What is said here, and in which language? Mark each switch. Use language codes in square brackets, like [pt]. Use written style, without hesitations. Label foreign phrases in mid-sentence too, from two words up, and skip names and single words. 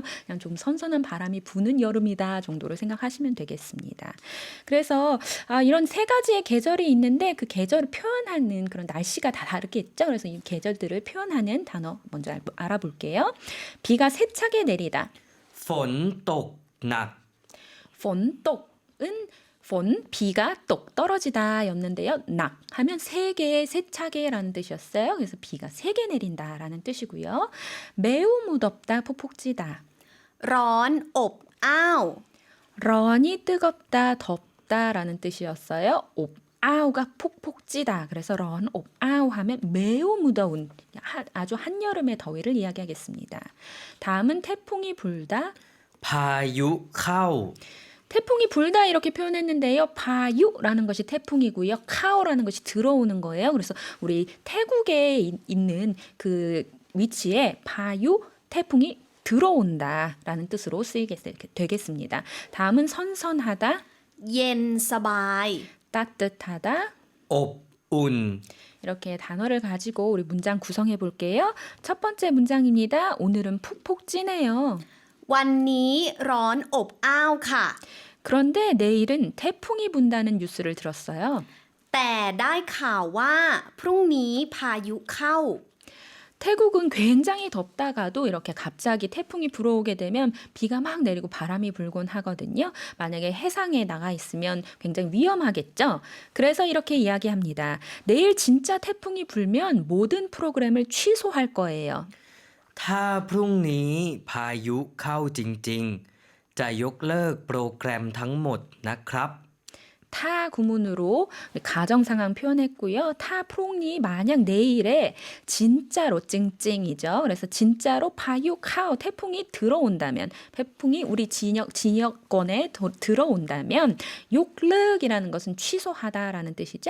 [ko] 그냥 좀 선선한 바람이 부는 여름이다 정도로 생각하시면 되겠습니다. 그래서 이런 3가지의 계절이 있는데 그 계절을 표현하는 그런 날씨가 다 다르겠죠. 그래서 이 계절들을 표현하는 단어 먼저 알아볼게요. 비가 세차게 내리다. [th] ฝนตกหนัก [ko] 폰똑은 폰, 비가 똑 떨어지다 였는데요. 낙 하면 3개의 세차게라는 뜻이었어요. 그래서 비가 3개 내린다라는 뜻이고요. 매우 무덥다, 푹푹 찌다. [th] ร้อนอบอ้าว [ko] 런이 뜨겁다, 덥다라는 뜻이었어요. 옵아우가 푹푹 찌다. 그래서 [th] ร้อนอบอ้าว [ko] 하면 매우 무더운 아주 한여름의 더위를 이야기하겠습니다. 다음은 태풍이 불다. [th] พายุเข้า [ko] 태풍이 불다 이렇게 표현했는데요. 파유라는 것이 태풍이고요. 카오라는 것이 들어오는 거예요. 그래서 우리 태국에 있는 그 위치에 파유, 태풍이 들어온다라는 뜻으로 쓰이게 되겠습니다. 다음은 선선하다, [th] เย็นสบาย [ko] 따뜻하다. [th] อบอุ่น [ko] 이렇게 단어를 가지고 우리 문장 구성해 볼게요. 첫 번째 문장입니다. 오늘은 푹푹 찌네요. [th] วันนี้ร้อนอบอ้าวค่ะ [ko] 그런데 내일은 태풍이 분다는 뉴스를 들었어요. [th] แต่ได้ข่าวว่าพรุ่งนี้พายุเข้า [ko] 태국은 굉장히 덥다가도 이렇게 갑자기 태풍이 불어오게 되면 비가 막 내리고 바람이 불곤 하거든요. 만약에 해상에 나가 있으면 굉장히 위험하겠죠. 그래서 이렇게 이야기합니다. 내일 진짜 태풍이 불면 모든 프로그램을 취소할 거예요. [th] ถ้าพรุ่งนี้พายุเข้าจริงๆ จะยกเลิกโปรแกรมทั้งหมดนะครับ [ko] 타 구문으로 가정 상황 표현했고요. [th] ถ้าพรุ่งนี้ [ko] 만약 내일에 진짜로 찡찡이죠. 그래서 진짜로 [th] พายุเข้า [ko] 태풍이 들어온다면 태풍이 우리 지역권에 들어온다면 욕륵이라는 것은 취소하다라는 뜻이죠.